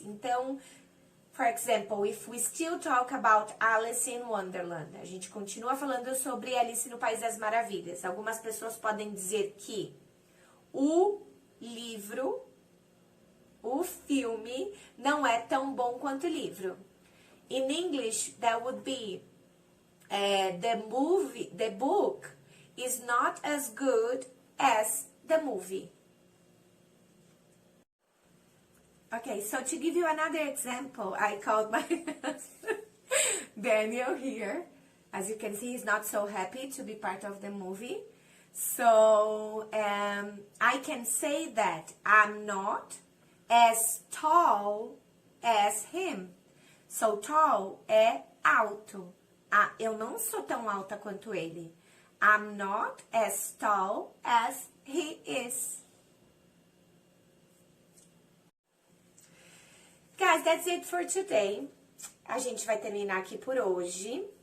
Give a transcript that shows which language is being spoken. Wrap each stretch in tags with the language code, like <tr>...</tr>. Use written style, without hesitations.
<pt>Então,</pt> <en>for example, if we still talk about Alice in Wonderland,</en> <pt>a gente continua falando sobre Alice no País das Maravilhas. Algumas pessoas podem dizer que o livro, o filme, não é tão bom quanto o livro.</pt> <en>In English, that would be the book is not as good as the movie. Okay, so to give you another example, I called my husband Daniel here. As you can see, he's not so happy to be part of the movie. So, I can say that I'm not as tall as him. So, tall</en> <pt>é alto. Eu não sou tão alta quanto ele.</pt> <en>I'm not as tall as he is. Guys, that's it for today.</en> <pt>A gente vai terminar aqui por hoje.</pt>